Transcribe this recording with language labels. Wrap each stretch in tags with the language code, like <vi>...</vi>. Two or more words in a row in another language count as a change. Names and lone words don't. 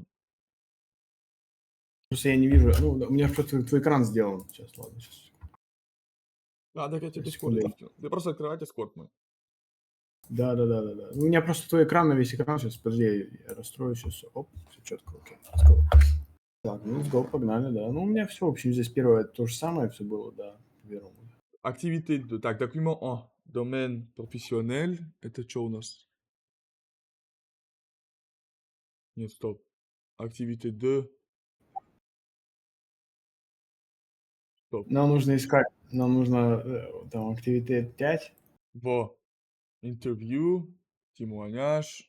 <ru>Просто я не вижу. Ну, у меня просто твой экран сделан. Сейчас, ладно, сейчас. А, так я тебе в Секунду. Дискорде скину. Ты просто открывай Дискорд мой. Да. У меня просто твой экран на весь экран. Сейчас, подожди, я расстрою сейчас. Оп, все четко, окей.</ru> <en>Let's go.</en> <ru>Так, ну,</ru> <en>let's go,</en> <ru>погнали, да. Ну, у меня все, в общем, здесь первое то же самое все было, да, первому.</ru> <fr>Activité 2. Так, document 1. Domaine professionnel.</fr> <ru>Это что у нас? Нет, стоп.</ru> <fr>Activité 2. Стоп.</fr> <ru>Нам нужно искать, нам нужно там активитет 5. Во. Интервью. Témoignage.</ru>